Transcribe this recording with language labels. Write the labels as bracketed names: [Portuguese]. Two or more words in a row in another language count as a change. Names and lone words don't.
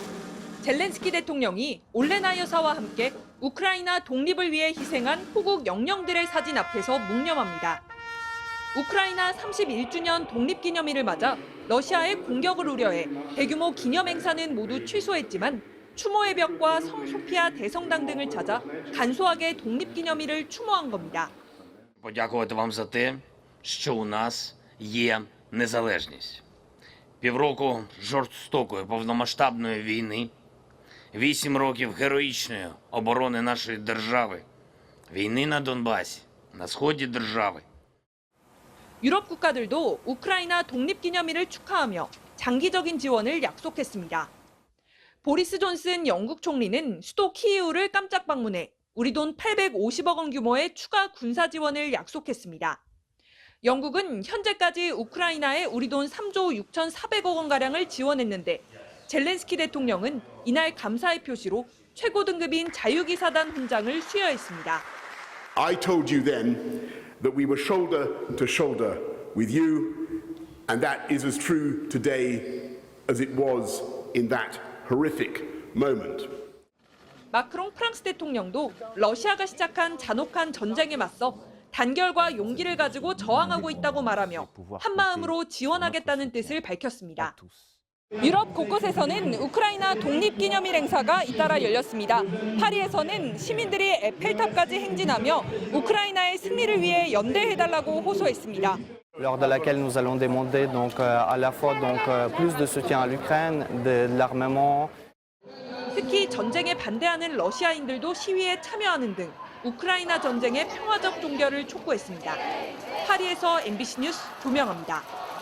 [Korean] 젤렌스키 대통령이 올레나 여사와 함께 우크라이나 독립을 위해 희생한 호국 영령들의 사진 앞에서 묵념합니다. 우크라이나 31주년 독립기념일을 맞아 러시아의 공격을 우려해 대규모 기념 행사는 모두 취소했지만 추모의 벽과 성 소피아 대성당 등을 찾아 간소하게 독립기념일을 추모한 겁니다. [Ukrainian] Подякувати вам за те, що у нас є незалежність. Півроку жорстокої повномасштабної війни, 8 років героїчної оборони нашої держави, війни на Донбасі, на сході держави. [Korean] 유럽 국가들도 우크라이나 독립기념일을 축하하며 장기적인 지원을 약속했습니다. 보리스 존슨 영국 총리는 수도 키이우를 깜짝 방문해 우리 돈 850억 원 규모의 추가 군사 지원을 약속했습니다. 영국은 현재까지 우크라이나에 우리 돈 3조 6,400억 원가량을 지원했는데 젤렌스키 대통령은 이날 감사의 표시로 최고 등급인 자유기사단 훈장을 수여했습니다. [English] I told you then that we were shoulder to shoulder with you, and that is as true today as it was in that horrific moment. [Korean] 마크롱 프랑스 대통령도 러시아가 시작한 잔혹한 전쟁에 맞서 단결과 용기를 가지고 저항하고 있다고 말하며 한마음으로 지원하겠다는 뜻을 밝혔습니다. 유럽 곳곳에서는 우크라이나 독립기념일 행사가 잇따라 열렸습니다. 파리에서는 시민들이 에펠탑까지 행진하며 우크라이나의 승리를 위해 연대해달라고 호소했습니다. [French] Lors de laquelle nous allons demander donc à la fois donc plus de soutien à l'Ukraine, de l'armement. [Korean] 특히 전쟁에 반대하는 러시아인들도 시위에 참여하는 등 우크라이나 전쟁의 평화적 종결을 촉구했습니다. 파리에서 MBC 뉴스 조명아입니다.